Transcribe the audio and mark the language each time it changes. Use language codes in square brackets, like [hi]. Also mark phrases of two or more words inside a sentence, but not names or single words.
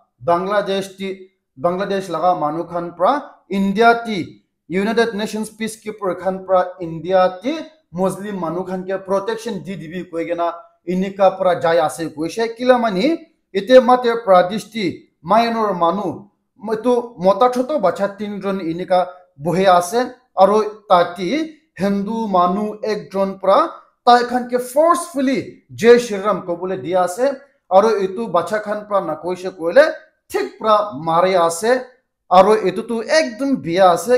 [nag] Bangladesh laga manu khan pra India ti United Nations peacekeeper khan pra India ti Muslim manu khan ke protection di dibi koi gena inika pra jai ase koise kila mani ite mate pradesh ti minor manu etu mota choto bacha 3 jon inika bohe ase aro tati Hindu manu ekjon pra tai khan ke forcefully [hi] जय श्री राम [nag] ko bole dia ase aro etu bacha khan pra na koise koile thik pra mare ase aro etu tu ekdom bia ase